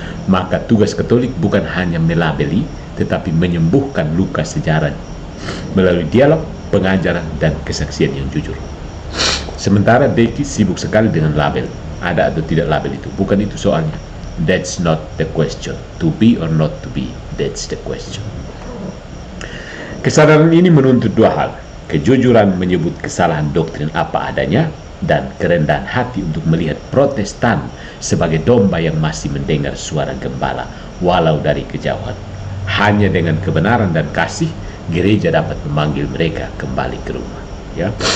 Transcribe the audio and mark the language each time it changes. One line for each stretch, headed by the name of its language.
Indonesian: Maka tugas Katolik bukan hanya melabeli, tetapi menyembuhkan luka sejarah melalui dialog, pengajaran, dan kesaksian yang jujur. Sementara Deki sibuk sekali dengan label. Ada atau tidak label itu, bukan itu soalnya.
English: That's not the question. To be or not to be, that's the question.
Indonesian: Kesadaran ini menuntut dua hal: kejujuran menyebut kesalahan doktrin apa adanya, dan kerendahan hati untuk melihat Protestan sebagai domba yang masih mendengar suara gembala walau dari kejauhan. Hanya dengan kebenaran dan kasih, gereja dapat memanggil mereka kembali ke rumah. Ya.